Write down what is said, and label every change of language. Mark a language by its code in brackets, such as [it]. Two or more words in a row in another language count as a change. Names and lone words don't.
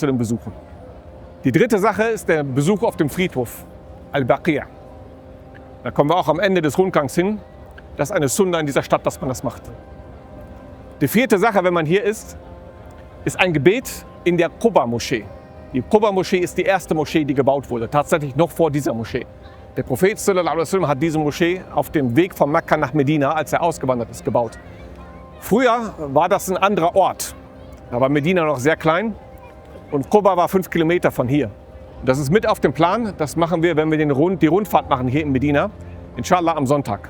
[de] Die dritte Sache ist der Besuch auf dem Friedhof Al-Baqi'. Da kommen wir auch am Ende des Rundgangs hin. Das ist eine Sunna in dieser Stadt, dass man das macht. Die vierte Sache, wenn man hier ist ein Gebet in der Quba-Moschee. Die Quba-Moschee ist die erste Moschee, die gebaut wurde, tatsächlich noch vor dieser Moschee. Der Prophet [ar] صلى الله عليه وسلم [de] hat diese Moschee auf dem Weg von Mekka nach Medina, als er ausgewandert ist, gebaut. Früher war das ein anderer Ort. Da war Medina noch sehr klein und Quba war 5 Kilometer von hier. Das ist mit auf dem Plan, das machen wir, wenn wir die Rundfahrt machen hier in Medina, inshallah am Sonntag.